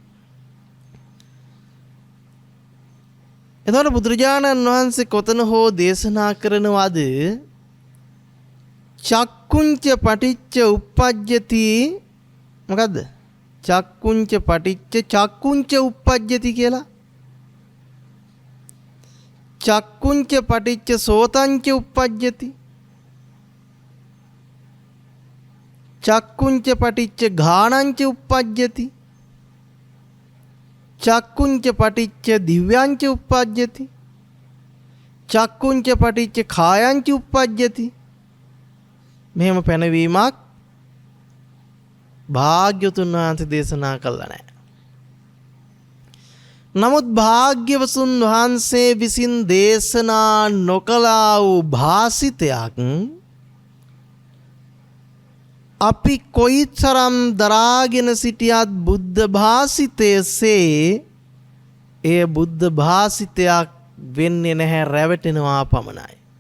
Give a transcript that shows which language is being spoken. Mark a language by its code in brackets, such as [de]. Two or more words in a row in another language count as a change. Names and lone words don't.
[si] එතකොට බුදුරජාණන් වහන්සේ කොතන හෝ දේශනා කරනවාද [pi] චක්කුංච පටිච්ච uppajjati [si] මොකද්ද? [pi] චක්කුංච පටිච්ච චක්කුංච uppajjati කියලා. චක්කුංච පටිච්ච සෝතංච uppajjati. චක්කුංච පටිච්ච ඝානංච uppajjati. චක්කුංච පටිච්ච දිව්‍යංච uppajjati. චක්කුංච පටිච්ච කායංච uppajjati. [si] මෙහෙම පැනවීමක් භාග්‍යවතුන් වහන්සේ දේශනා කළා නැහැ. නමුත් භාග්‍යවතුන් වහන්සේ විසින් දේශනා නොකළා වූ භාසිතයක් අපි කොයිතරම් දරාගෙන සිටියත් බුද්ධ භාසිතයසේ එය බුද්ධ භාසිතයක් වෙන්නේ නැහැ, රැවටෙනවා පමණයි.